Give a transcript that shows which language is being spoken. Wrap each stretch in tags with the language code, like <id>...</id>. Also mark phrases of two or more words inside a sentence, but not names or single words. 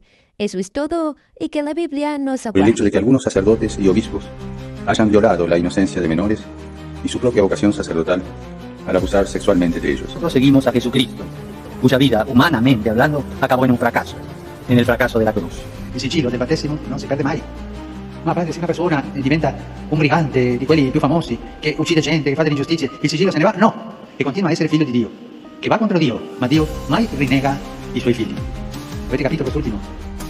<es>Eso es todo y que la Biblia nos El aguarde. hecho de que algunos sacerdotes y obispos hayan violado la inocencia de menores y su propia vocación sacerdotal al abusar sexualmente de ellos. Nosotros seguimos a Jesucristo, cuya vida, humanamente hablando, acabó en un fracaso, en el fracaso de la cruz.</es> <it>Il sigillo del battesimo non si perde mai. Ma padre, se una persona diventa un brigante di quelli più famosi, che uccide gente, che fa delle ingiustizie, il sigillo se ne va? No, che continua a essere figlio di Dio, che va contro Dio, ma Dio mai rinnega i suoi figli. Avete capito quest'ultimo?</it>